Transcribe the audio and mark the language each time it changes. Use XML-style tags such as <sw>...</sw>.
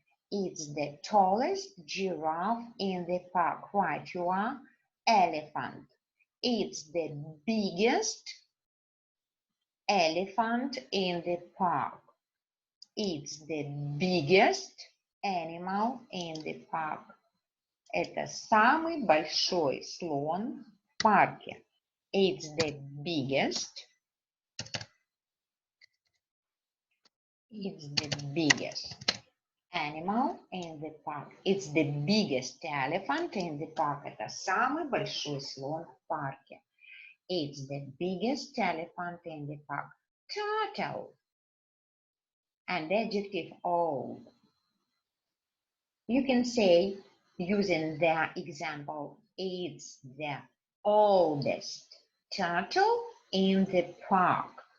<en>It's the tallest giraffe in the park. Right, you are. Elephant. It's the biggest elephant in the park. It's the biggest animal in the park.</en> <ru>Это самый большой слон в парке.</ru> <en>It's the biggest. It's the biggest animal in the park. It's the biggest elephant in the park.</en> <ru>Это самый большой слон в парке.</ru> <en>It's the biggest elephant in the park. Turtle. And adjective old. You can say, using the example, it's the oldest turtle in the park.</en>